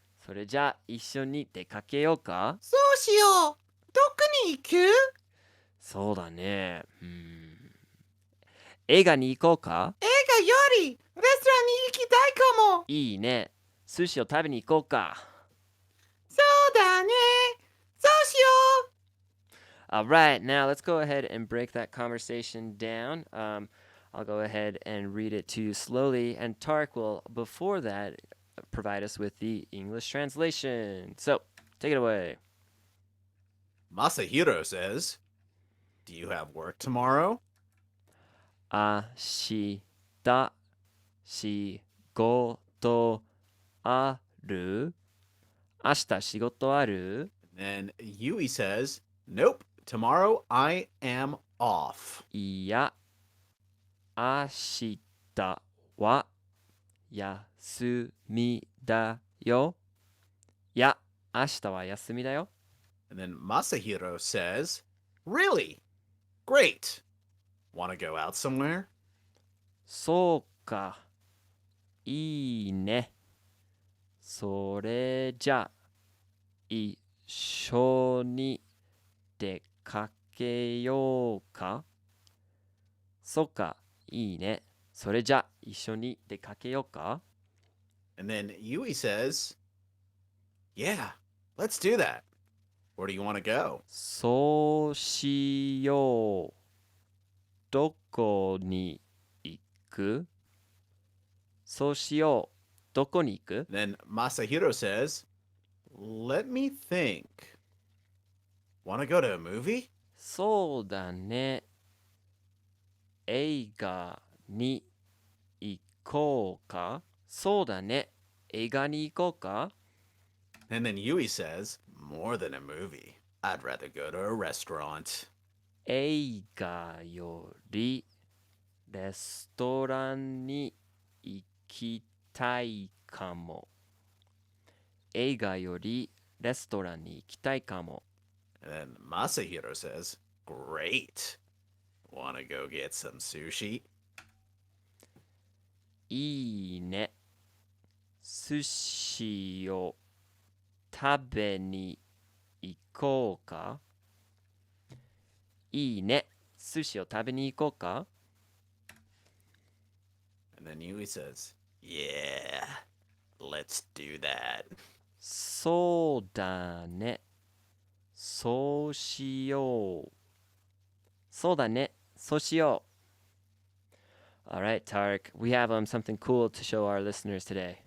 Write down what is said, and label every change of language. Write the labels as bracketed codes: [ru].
[ja] それじゃあ一緒に出かけようか。そうしよう。どこに行く？そうだね。映画に行こうか。映画よりレストランに行きたいかも。いいね。寿司を食べに行こうか。そうだね。そうしよう。 [en] All right, now let's go ahead and break that conversation down. I'll go ahead and read it to you slowly, and Tarik will, before that, provide us with the English translation. So, take it away. Masahiro says, "Do you have work tomorrow?" [ja] Ashita shigoto aru? Ashita shigoto aru? [en] And then Yui says, "Nope. Tomorrow I am off." [ja] いや、明日は休みだよ。いや、明日は休みだよ。 [en] And then Masahiro says, "Really? Great. Want to go out somewhere?" [ja] そうか、いいね。それじゃ、一緒に出かけようか。そうか、いいね。それじゃ、一緒に出かけようか。 [en] And then Yui says, "Yeah, let's do that. Where do you want to go?" [ja] そうしよう。どこに行く？そうしよう。どこに行く？ [en] Then Masahiro says, "Let me think. Want to go to a movie?" [ja] そうだね。映画に行こうか？そうだね。映画に行こうか？ [en] And then Yui says, "More than a movie. I'd rather go to a restaurant." [ja] 映画よりレストランに行きたいかも。映画よりレストランに行きたいかも。 [en] And then Masahiro says, "Great. Want to go get some sushi?" [ja] いいね。寿司を食べに行こうか？いいね。寿司を食べに行こうか？ [en] And then Yui says, "Yeah, let's do that." [ja] そうだね。そうしよう。そうだね。そうしよう。 [en] All right, Tarik, we have something cool to show our listeners today.